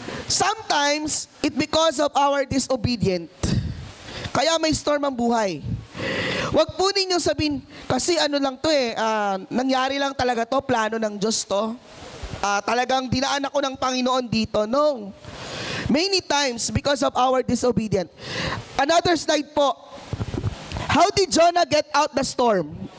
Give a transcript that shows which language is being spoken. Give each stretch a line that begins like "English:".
English: Sometimes, it because of our disobedient.
Filipino: Kaya may storm ang buhay. Huwag po ninyong sabihin, kasi ano lang to nangyari lang talaga to, plano ng Diyos to. Talagang dinaan ako ng Panginoon dito.
English: No. Many times, because of our disobedient. Another slide po. How did Jonah get out the storm?